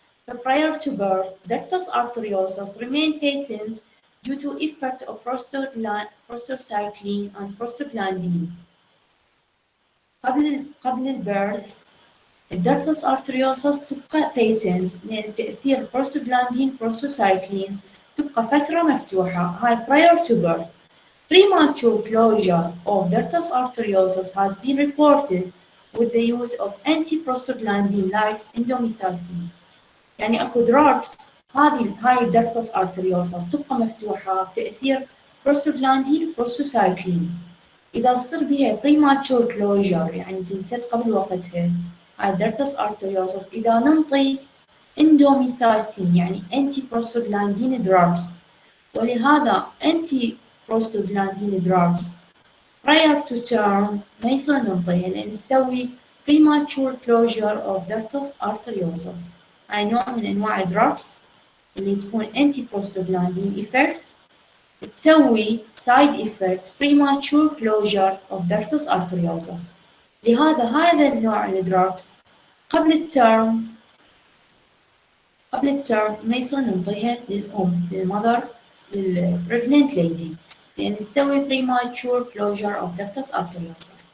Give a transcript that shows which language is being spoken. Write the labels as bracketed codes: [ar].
[en] prior to birth ductus arteriosus remain patent due to effect of prostacyclin and prostaglandins. [ar] قبل البيرث الدكتس arteriosus تبقى patent لأن تأثير prostaglandin prostacyclin تبقى فترة مفتوحة، هاي prior to birth. [en] Premature closure of ductus arteriosus has been reported with the use of antiprostaglandin like indomethacin. [ar] يعني اكو [en] drugs [ar] هاي الدكتس ارتريوسس تبقى مفتوحة بتأثير بروستوغلاندين بروستوسايكلين. إذا صار بها premature closure يعني تنسد قبل وقتها هاي الدكتس ارتريوسس، إذا ننطي اندوميثايستين يعني انتي بروستوغلاندين دراجز، ولهذا انتي بروستوغلاندين دراجز prior to term ما يصير ننطيها لأن نسوي premature closure of ductus arteriosus. هاي نوع من أنواع الدراجز اللي تكون anti prostaglandin effect تسوي side effect premature closure of ductus arteriosus. لهذا هذا النوع من الدراجز قبل الترم ما يصير ننطيها للأم للمذر للبريجننت ليدي لأن تسوي premature closure of ductus arteriosus.